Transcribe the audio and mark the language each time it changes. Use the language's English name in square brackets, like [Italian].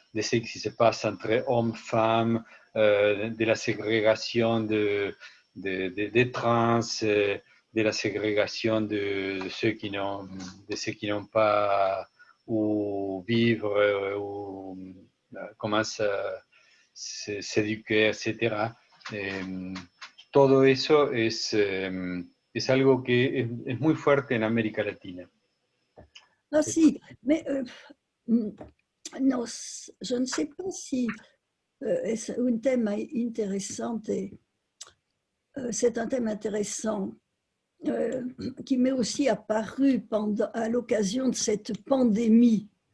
[French] ce qui se passe entre hommes-femmes, de la ségrégation des trans, de la ségrégation de ceux qui n'ont pas où vivre, ou comment s'éduquer, etc. [Spanish] Todo eso es algo que es muy fuerte en América Latina. [French] Ah si, mais non, je ne sais pas si c'est un thème intéressant. C'est un thème intéressant qui m'est aussi apparu à l'occasion de cette pandémie.